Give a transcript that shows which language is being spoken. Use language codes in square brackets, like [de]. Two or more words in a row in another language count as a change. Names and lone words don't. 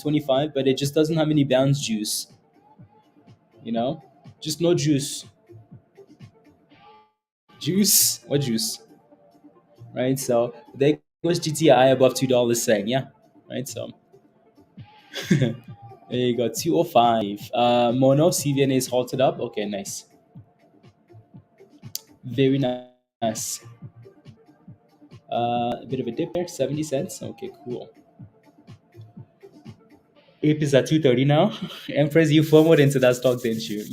[en] 25, but it just doesn't have any bounce juice, you know, just no juice. Juice? What juice? Right? So there goes GTI above $2 saying, yeah, right? So there you go, 205. Mono CVNA is halted up. Okay, nice. Very nice. A bit of a dip there, 70 cents. Okay, cool. Ape is at 230 now. Empress, you forward into that stock, didn't you?